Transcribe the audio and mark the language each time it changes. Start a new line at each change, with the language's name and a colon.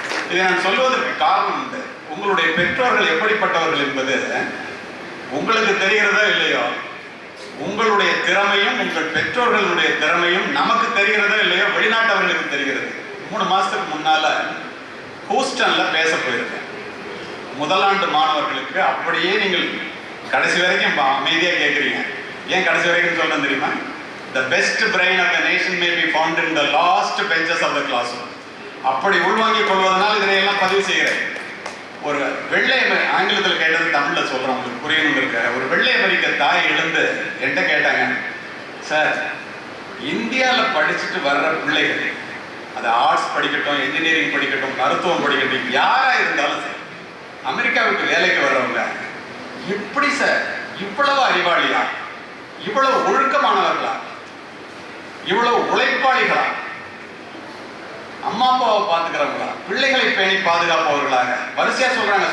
Tamil: இதை நான் சொல்வதற்கு காரணம் உண்டு. உங்களுடைய பெற்றோர்கள் எப்படிப்பட்டவர்கள் என்பது உங்களுக்கு தெரிகிறதோ இல்லையோ, உங்களுடைய திறமையும் உங்கள் பெற்றோர்களுடைய திறமையும் நமக்கு தெரிகிறதோ இல்லையோ வெளிநாட்டவர்களுக்கு தெரிகிறது. 3 மாசத்துக்கு முன்னால ஹூஸ்டன்ல பேச போயிருக்கேன். முதலாண்டு மாணவர்களுக்கு. அப்படியே நீங்கள் கடைசி வரைக்கும் அமைதியா கேட்குறீங்க. ஏன் கடைசி வரைக்கும் சொல்றேன் தெரியுமா?
English: The best brain of the nation may be found in the last benches of the classroom.
Tamil: அப்படி உள்வாங்கிக் கொள்வதனால் இதனையெல்லாம் பதிவு செய்கிறேன். ஒரு வெள்ளை ஆங்கிலத்தில் கேட்டது தமிழ்ல சொல்றேன், உங்களுக்கு புரியணும் இருக்க. ஒரு வெள்ளை அமெரிக்க தாய் எழுந்து என்கிட்ட கேட்டாங்க, சார் இந்தியாவில் படிச்சுட்டு வர்ற பிள்ளைகள், அது ஆர்ட்ஸ் படிக்கட்டும், இன்ஜினியரிங் படிக்கட்டும், மருத்துவம் படிக்கட்டும், யாரா இருந்தாலும் சார், அமெரிக்காவுக்கு வேலைக்கு வர்றவங்க எப்படி சார் இவ்வளவு அறிவாளியா, இவ்வளவு ஒழுக்கமானவர்களா, இவ்வளவு உழைப்பாளிகளா, அம்மா அப்பாவை பார்த்துக்கிறவங்களா, பிள்ளைகளை பேணி பாதுகாப்பவர்களாக வரிசையா சொல்றாங்க.